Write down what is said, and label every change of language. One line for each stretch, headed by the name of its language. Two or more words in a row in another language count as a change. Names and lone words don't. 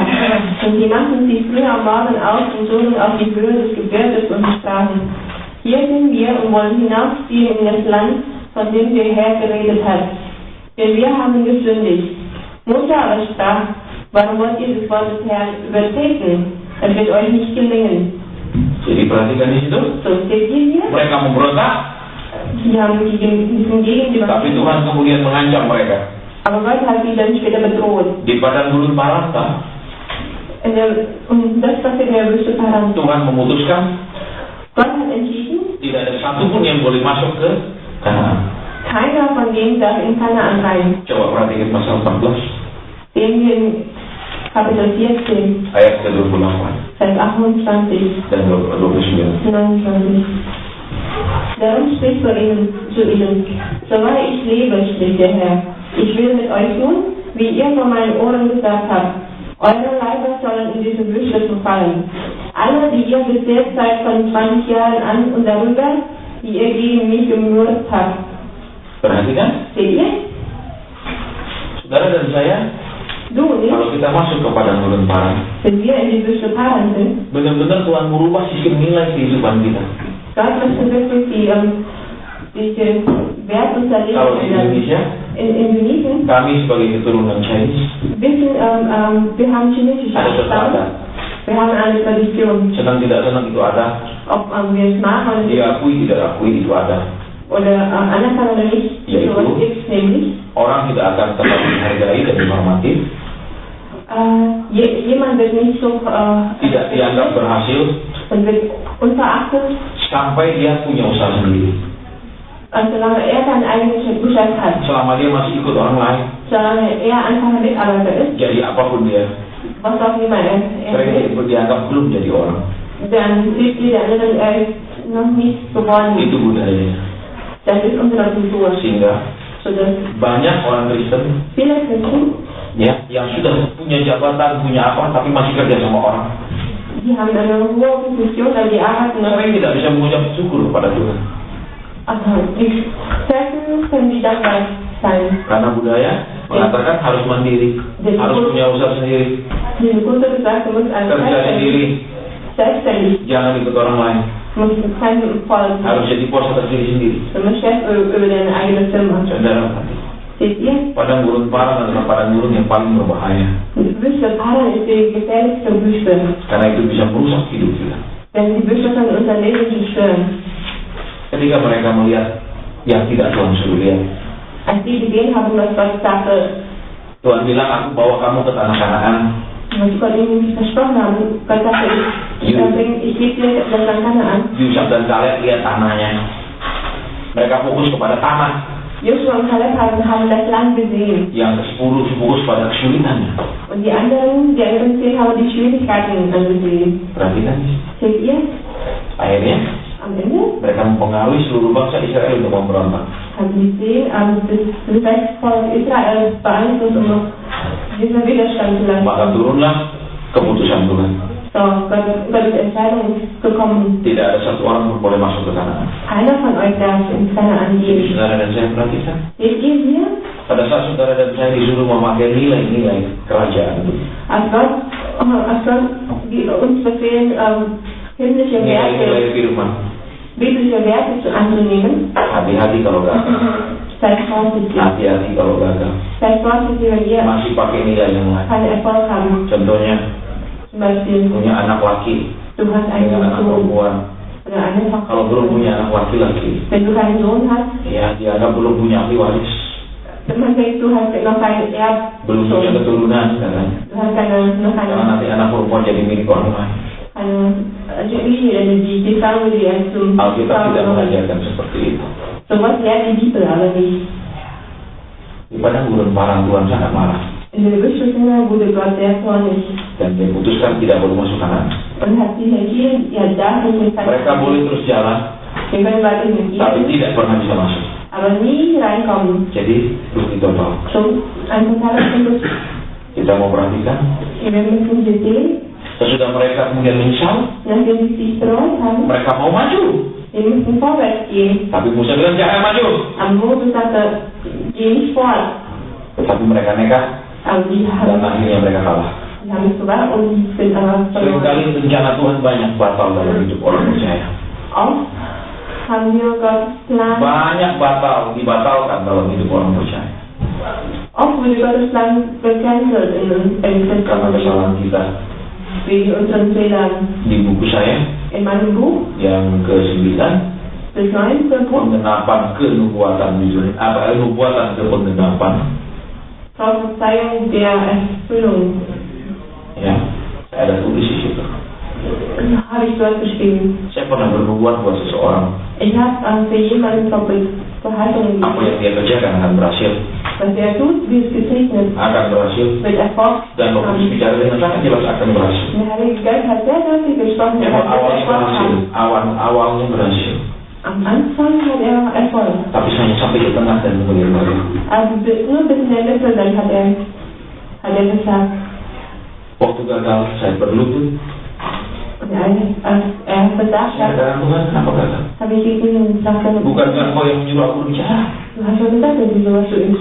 German: Und sie machten sich früh am Morgen auf und zogen auf die Höhe des Gebirges und sprachen: Hier sind wir und wollen hinaufziehen in das Land, von dem der Herr geredet hat. Denn wir haben gesündigt. Mose aber sprach: Warum wollt ihr das Wort des Herrn übertreten? Es wird euch nicht gelingen.
Indonesian: Jadi perhatikan di situ.
German: So steht ihr hier.
Indonesian: Mereka memberontak,
German: Sie haben diesen Gegen
Indonesian: tapi Tuhan kemudian mengancam mereka.
German: aber Gott hat sie dann später bedroht.
Indonesian: Di padang gurun Parasta,
German: Und das passiert in der Wüste Paran.
Indonesian: Tuhan memutuskan
German: Gott hat entschieden,
Indonesian: tidak ada satupun yang boleh masuk ke Kanaan.
German: keiner von denen darf in Kanaan rein.
Indonesian: Coba perhatikan pasal 14
German: Sehen wir in Kapitel 14,
Indonesian: ayat ke-28
German: Vers 28,
Indonesian: dan 29.
German: 29. Darum spricht zu ihnen, so wahr ich lebe, spricht der Herr, ich will mit euch tun, wie ihr vor meinen Ohren gesagt habt. Eure Leiber sollen in diese Wüste verfallen. Alle, die ihr bis jetzt seid von 20 Jahren an und darüber, die ihr gegen mich gemurrt habt.
Indonesian: Perhatikan,
German: Seht ihr?
Indonesian: saudara dan saya,
German: Du und ich,
Indonesian: kalau kita masuk ke padang gurun Paran,
German: wenn wir in die Wüste Paran sind,
Indonesian: benar-benar Tuhan merubah sistem nilai kehidupan kita.
German: Gott möchte wirklich die Wert unserer
Indonesian: Kalau
German: Leben
Indonesian: di
German: ändern.
Indonesian: Indonesia,
German: In Indonesien
Indonesian: kami sebagai keturunan Chinese
German: wissen, wir haben chinesische
Indonesian: ada sesuatu
German: Abstammung.
Indonesian: adat.
German: Wir haben eine Tradition.
Indonesian: Senang tidak senang itu ada,
German: Ob wir es machen oder nicht,
Indonesian: diakui tidak akui itu ada.
German: oder anerkennen oder nicht,
Indonesian: Ja, so itu.
German: ist nämlich.
Indonesian: Orang tidak akan tetap dihargai dan dihormati,
German: Jemand wird nicht so
Indonesian: tidak dianggap berhasil
German: und wird unverachtet,
Indonesian: sampai dia punya usaha sendiri.
German: solange er sein eigenes Geschäft hat,
Indonesian: Selama dia masih ikut orang lain,
German: solange er einfacher Mitarbeiter ist,
Indonesian: jadi apapun dia,
German: was auch immer er
Indonesian: sering
German: ist,
Indonesian: dianggap belum jadi orang.
German: dann sieht jeder andere, er ist noch nicht geworden.
Indonesian: Itu budayanya.
German: Das ist unsere Kultur.
Indonesian: Sehingga
German: Sodass
Indonesian: banyak orang Kristen
German: viele Christen
Indonesian: Ya, yang sudah punya jabatan, punya apa, tapi masih kerja sama orang.
German: Die haben eine hohe Position, aber die arbeiten noch.
Indonesian: Mereka tidak bisa mengucap syukur kepada Tuhan.
German: Also, die Treffen können die dankbar sein.
Indonesian: Karena budaya mengatakan harus mandiri, harus punya usaha sendiri,
German: Diese Kultur sagt, du musst
Indonesian: kerja sendiri,
German: selbstständig,
Indonesian: jangan ikut orang lain.
German: du musst keinem folgen.
Indonesian: Harus jadi bos atas diri sendiri.
German: Du musst Chef über deine eigene Firma.
Indonesian: Saudara,
German: Seht ihr?
Indonesian: padang gurun parang adalah padang gurun yang paling berbahaya.
German: Wüste Paran ist die gefährlichste Wüste.
Indonesian: Karena itu bisa merusak hidup kita.
German: Denn die Wüste kann unser Leben zerstören.
Indonesian: Ketika mereka melihat yang tidak Tuhan suruh lihat,
German: Als die gesehen haben, was Gott sagte,
Indonesian: Tuhan bilang, aku bawa kamu ke tanah Kanaan.
German: was Gott ihnen versprochen haben, Gott sagte, ich gebe dir das Land Kanaan.
Indonesian: Yusuf dan Kaleb lihat tanahnya. Mereka fokus kepada tanah.
German: Joshua und Kaleb haben das Land gesehen.
Indonesian: Yang ke-10 fokus pada kesulitannya.
German: Und die anderen 10 haben die Schwierigkeiten angesehen.
Indonesian: Perhatikan.
German: Seht ihr?
Indonesian: Akhirnya
German: Am Ende
Indonesian: mereka mempengaruhi seluruh bangsa Israel untuk memberontak.
German: haben sie gesehen, das Volk Israel beeinflusst, um diesen Widerstand zu leisten.
Indonesian: Maka turunlah keputusan Tuhan.
German: So, Gottes Entscheidung ist gekommen.
Indonesian: Tidak ada satu orang pun boleh masuk ke sana.
German: Keiner von euch darf ins Kanaan
Indonesian: Jadi
German: gehen.
Indonesian: saudara dan saya perhatikan.
German: Seht ihr hier?
Indonesian: Pada saat saudara dan saya disuruh memakai nilai-nilai kerajaan itu,
German: Als Gott uns befehlen, himmlische
Indonesian: nilai-nilai
German: Werte,
Indonesian: firman,
German: biblische Werte anzunehmen,
Indonesian: hati-hati kalau gagal.
German: seid vorsichtig.
Indonesian: Hati-hati kalau gagal.
German: Seid vorsichtig, wenn ihr
Indonesian: Masih pakai nilai yang lain.
German: keinen Erfolg haben.
Indonesian: Contohnya
German: Zum Beispiel,
Indonesian: punya anak laki,
German: du hast
Indonesian: punya
German: einen
Indonesian: anak
German: Sohn
Indonesian: perempuan.
German: oder eine Tochter.
Indonesian: Kalau belum punya anak laki-laki,
German: Wenn du keinen Sohn hast,
Indonesian: ya dianggap belum punya ahli waris,
German: man denkt, du hast noch keinen
Indonesian: belum punya
German: Erbsohn.
Indonesian: keturunan, katanya.
German: Du hast noch
Indonesian: Karena
German: keine,
Indonesian: nanti anak perempuan jadi milik orang lain.
German: die Frau, die er zum
Indonesian: Alkitab tidak
German: Frau.
Indonesian: mengajarkan seperti itu.
German: So was lehrt die Bibel aber nicht.
Indonesian: Di padang gurun parang Tuhan sangat marah
German: In der Wüstenfinger wurde Gott sehr zornig
Indonesian: dan dia putuskan tidak boleh masuk kanan.
German: und hat sich entschieden, ihr darf nicht mit
Indonesian: Mereka boleh terus jalan,
German: wir können weiter mit
Indonesian: tapi
German: ihr,
Indonesian: tidak pernah bisa masuk.
German: aber nie reinkommen.
Indonesian: Jadi rugi total.
German: So ein totaler Verlust.
Indonesian: Kita mau perhatikan.
German: Wir müssen hier sehen,
Indonesian: Sesudah mereka kemudian menyesal,
German: nachdem sie sich bereut haben,
Indonesian: mereka mau maju.
German: wir müssen vorwärts gehen.
Indonesian: Tapi Musa bilang jangan maju.
German: Am Mose sagte, geh nicht vor.
Indonesian: Tetapi mereka nekat
German: Aber die
Indonesian: dan akhirnya mereka kalah.
German: haben es gewagt und die sind aber verloren.
Indonesian: Seringkali rencana Tuhan banyak batal dalam hidup orang percaya.
German: Oft haben wir Gottes Plan,
Indonesian: Banyak batal, dibatalkan dalam hidup orang percaya.
German: oft wurde Gottes Plan gecancelt in
Indonesian: Karena kesalahan kita.
German: wegen unseren Fehlern.
Indonesian: Di buku saya
German: In meinem Buch,
Indonesian: yang ke-9,
German: das 9. Buch,
Indonesian: penggenapan kenubuatan judulnya apa? Nubuatan ke penggenapan.
German: Prophezeiung der Erfüllung,
Indonesian: Ya, saya ada tulis di situ.
German: habe ich dort geschrieben.
Indonesian: Saya pernah bernubuat buat seseorang.
German: Ich habe für jemanden Verheißungen
Indonesian: Apa yang
German: gegeben.
Indonesian: dia kerjakan akan berhasil,
German: Was er tut, wird gesegnet,
Indonesian: akan berhasil,
German: wird Erfolg
Indonesian: dan Roh Kudus bicara dengan sangat jelas akan berhasil.
German: Der Heilige Geist hat sehr deutlich gesprochen, er
Indonesian: Memang
German: hat
Indonesian: awalnya
German: Erfolg
Indonesian: berhasil,
German: haben.
Indonesian: awalnya berhasil,
German: Am Anfang hat er Erfolg.
Indonesian: tapi hanya sampai di tengah dan kemudian gagal.
German: Also nur bis in der Mitte, dann hat er gesagt,
Indonesian: Waktu gagal, saya berlutut.
German: und als er versagt
Indonesian: Saya
German: hat,
Indonesian: katakan Tuhan, kenapa gagal?
German: habe ich ihn gesagt,
Indonesian: Bukankah Engkau yang menyuruh aku berbicara?
German: du hast schon gesagt, dass du sowas zu ihm